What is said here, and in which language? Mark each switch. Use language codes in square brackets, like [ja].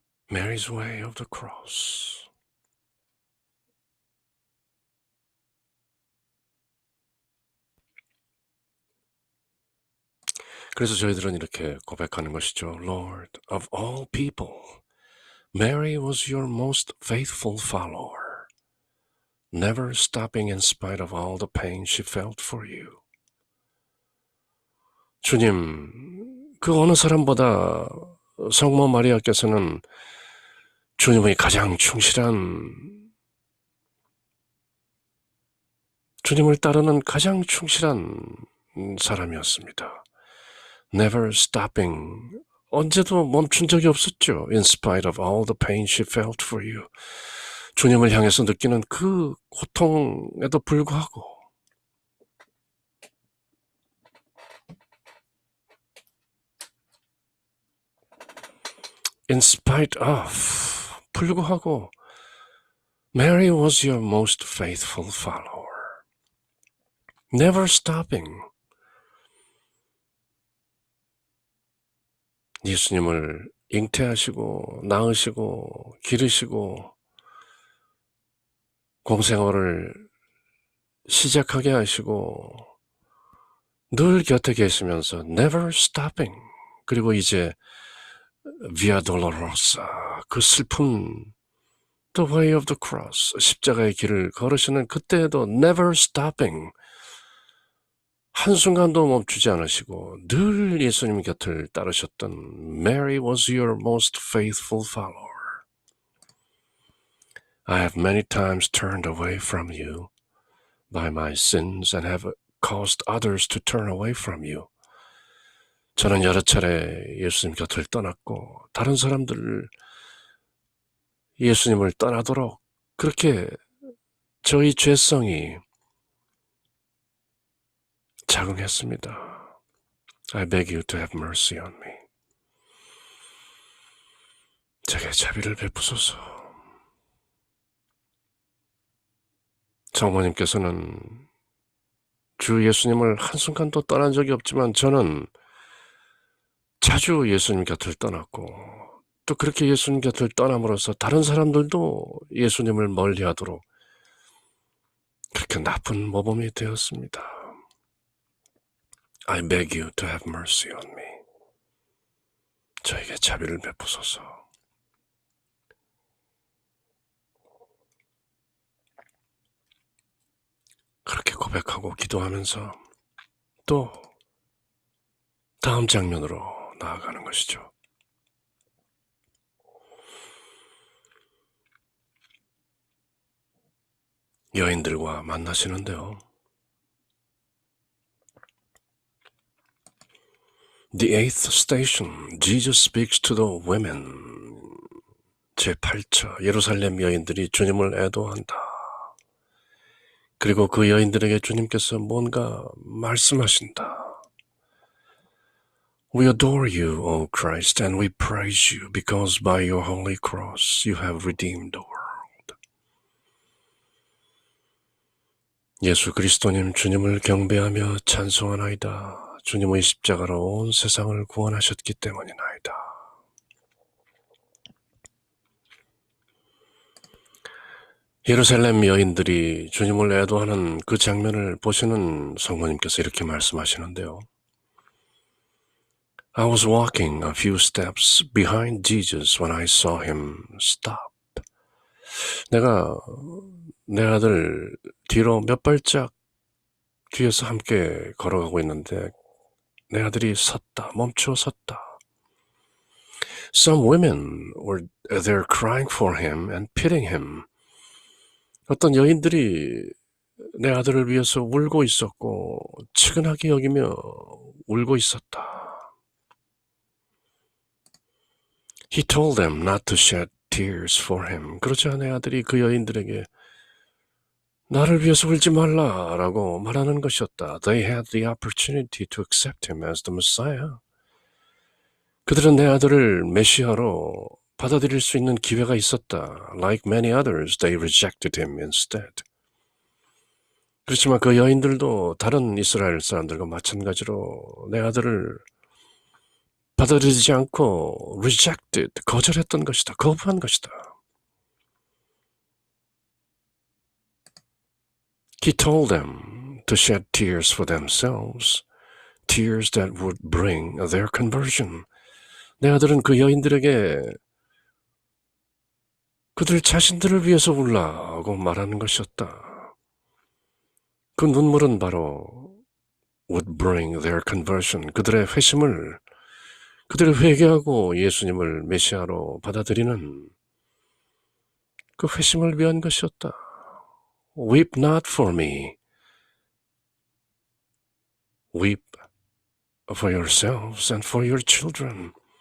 [en] Mary's way of the cross. [ko] 그래서 저희들은 이렇게 고백하는 것이죠. [en] Lord of all people, Mary was your most faithful follower, never stopping in spite of all the pain she felt for you. [ko] 주님, 그 어느 사람보다 성모 마리아께서는 주님의 가장 충실한, 주님을 따르는 가장 충실한 사람이었습니다. [en] Never stopping, [ko] 언제도 멈춘 적이 없었죠. [en] In spite of all the pain she felt for you. [ko] 주님을 향해서 느끼는 그 고통에도 불구하고 [en] In spite of, [ko] 불구하고 [en] Mary was your most faithful follower. Never stopping. [ko] 예수님을 잉태하시고 낳으시고 기르시고 공생활을 시작하게 하시고 늘 곁에 계시면서 [en] never stopping. [ko] 그리고 이제 Via Dolorosa, 그 슬픔, [en] The way of the cross, [ko] 십자가의 길을 걸으시는 그때에도 [en] never stopping. [ko] 한순간도 멈추지 않으시고 늘 예수님 곁을 따르셨던 [en] Mary was your most faithful follower. I have many times turned away from you by my sins and have caused others to turn away from you. [ko] 저는 여러 차례 예수님 곁을 떠났고 다른 사람들을 예수님을 떠나도록 그렇게 저희 죄성이 작용했습니다. [en] I beg you to have mercy on me. [ko] 제게 자비를 베푸소서. 장모님께서는 주 예수님을 한순간도 떠난 적이 없지만 저는 자주 예수님 곁을 떠났고 또 그렇게 예수님 곁을 떠남으로써 다른 사람들도 예수님을 멀리하도록 그렇게 나쁜 모범이 되었습니다. [en] I beg you to have mercy on me. [ko] 저에게 자비를 베푸소서. 그렇게 고백하고 기도하면서 또 다음 장면으로 나아가는 것이죠. 여인들과 만나시는데요. [en] The eighth station, Jesus speaks to the women. [ko] 제8차, 예루살렘 여인들이 주님을 애도한다. 그리고 그 여인들에게 주님께서 뭔가 말씀하신다. [en] We adore you, O Christ, and we praise you, because by your holy cross you have redeemed the world. [ko] 예수 그리스도님 주님을 경배하며 찬송하나이다. 주님의 십자가로 온 세상을 구원하셨기 때문이나이다. 예루살렘 여인들이 주님을 애도하는 그 장면을 보시는 성모님께서 이렇게 말씀하시는데요. [en] I was walking a few steps behind Jesus when I saw him stop. [ko] 내가 내 아들 뒤로 몇 발짝 뒤에서 함께 걸어가고 있는데 내 아들이 섰다, 멈추어 섰다. [en] Some women were there crying for him and pitying him. [ko] 어떤 여인들이 내 아들을 위해서 울고 있었고 측은하게 여기며 울고 있었다. [en] He told them not to shed tears for him. [ko] 그러자 내 아들이 그 여인들에게 나를 위해서 울지 말라라고 말하는 것이었다. [en] They had the opportunity to accept him as the Messiah. [ko] 그들은 내 아들을 메시아로 받아들일 수 있는 기회가 있었다. [en] Like many others, they rejected him instead. [ko] 그렇지만 그 여인들도 다른 이스라엘 사람들과 마찬가지로 내 아들을 받아들이지 않고 [en] rejected, [ko] 거절했던 것이다. 거부한 것이다. [en] He told them to shed tears for themselves, tears that would bring their conversion. [ko] 내 아들은 그 여인들에게 그들 자신들을 위해서 울라고 말하는 것이었다. 그 눈물은 바로 [en] would bring their conversion. [ko] 그들의 회심을, 그들을 회개하고 예수님을 메시아로 받아들이는 그 회심을 위한 것이었다. [en] Weep not for me. Weep for yourselves and for your children.